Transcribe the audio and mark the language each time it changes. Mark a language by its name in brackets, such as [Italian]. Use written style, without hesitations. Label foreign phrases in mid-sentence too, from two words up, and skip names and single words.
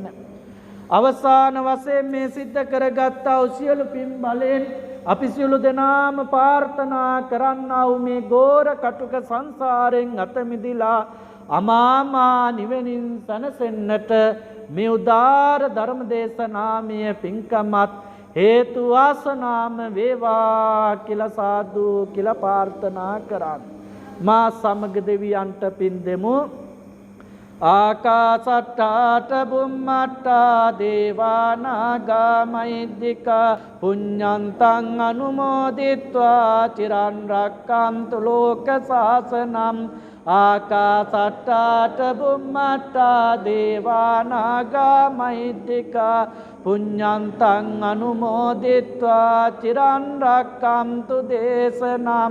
[Sinhala] අවසාන වශයෙන් මේ සිද්ධ කරගත්තා වූ සියලු පින් බලෙන් අපි සියලු දෙනාම ප්‍රාර්ථනා කරන්නා වූ මේ ගෝර කටුක සංසාරයෙන් අත මිදලා අමාමා නිවෙනින් සැනසෙන්නට මේ උදාර ධර්ම දේශනාමය පින්කමත් හේතු වාසනාම වේවා කියලා සාදු කියලා ප්‍රාර්ථනා කරන්න. මා සමග දෙවියන්ට පින් දෙමු. [Pali] ආකාසට්ටාට බුම්මට්ටා දේවානාගා මහිද්దికා පුඤ්ඤන්තං අනුමෝදිත්වා චිරන් රක්ඛන්තු ලෝක සාසනං. ආකාසට්ටාට බුම්මට්ටා දේවානාගා මහිද්దికා පුඤ්ඤන්තං අනුමෝදිත්වා චිරන් රක්ඛන්තු දේශනං.